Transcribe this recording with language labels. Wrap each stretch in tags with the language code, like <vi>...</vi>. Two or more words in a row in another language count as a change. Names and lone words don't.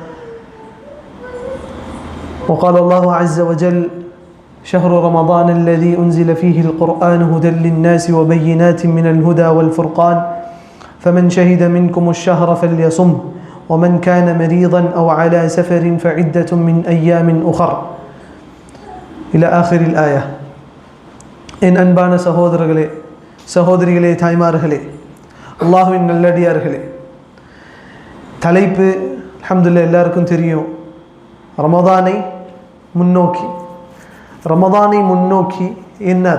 <ar>وقال الله عز وجل: شهر رمضان الذي أنزل فيه القرآن هدى للناس وبينات من الهدى والفرقان فمن شهد منكم الشهر فليصمه ومن كان مريضا أو على سفر فعدة من أيام أخر إلى آخر الآية.</ar> <ta>என் அன்பான சகோதரர்களே, சகோதரிகளே, தாய்மார்களே, அல்லாஹ்வின் நல்லடியார்களே, தலைப்பு அல்ஹம்துலில்லாஹ் எல்லாருக்கும் தெரியும். ரமதானை முன்னோக்கி. ரமதானை முன்னோக்கி என்னது?</ta>